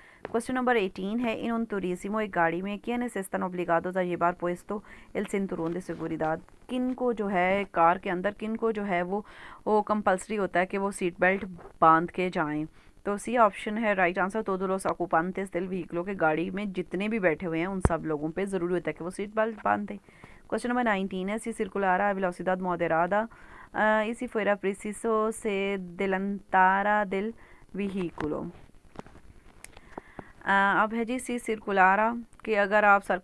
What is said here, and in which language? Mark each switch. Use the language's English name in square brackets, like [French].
[Hindi] Question number 18 है इन [Spanish] un turismo, [Hindi] एक गाड़ी में [Spanish] quiénes están obligados a llevar puesto el cinturón de seguridad, [Hindi] किन को जो है कार के अंदर किन को जो है वो कंपलसरी होता है कि वो सीट बेल्ट बांध के जाएं। तो सी ऑप्शन है right answer [Spanish] todos los ocupantes del vehículo, [Hindi] के गाड़ी में जितने भी बैठे हुए हैं उन सब लोगों पे ज़रूरी होता है कि वो सीट बेल्ट बांधें। क्वेश्चन नंबर 19 है [Spanish] si circulara a velocidad moderada y si fuera preciso se adelantara del vehículo। [Hindi] अब है जी सी सिरकुलारा कि अगर आप